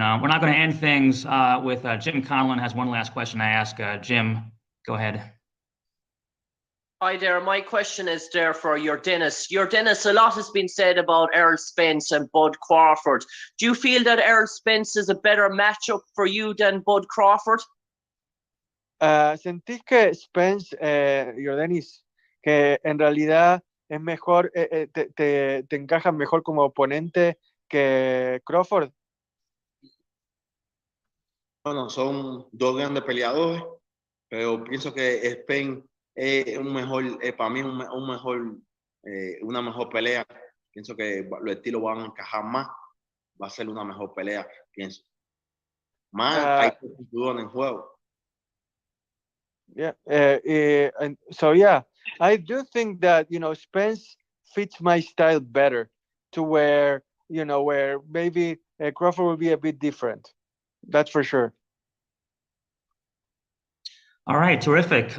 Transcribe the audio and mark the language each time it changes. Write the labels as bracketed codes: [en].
[en] We're not going to end things with Jim Conlon has one last question I ask. Jim, go ahead. Hi there. My question is there for Yordenis. Yordenis, a lot has been said about Errol Spence and Bud Crawford. Do you feel that Errol Spence is a better matchup for you than Bud Crawford? [es] ¿Sentís que Spence, Yordenis, que en realidad es mejor, te encaja mejor como oponente que Crawford? Bueno, son dos grandes peleadores, pero pienso que Spence es un mejor, para mí una mejor pelea. Pienso que los estilos van a encajar más, va a ser una mejor pelea, pienso. Más hay cinturón en juego. [en] Yeah. And so, yeah, I do think that, Spence fits my style better, to where maybe Crawford will be a bit different. That's for sure. All right, terrific.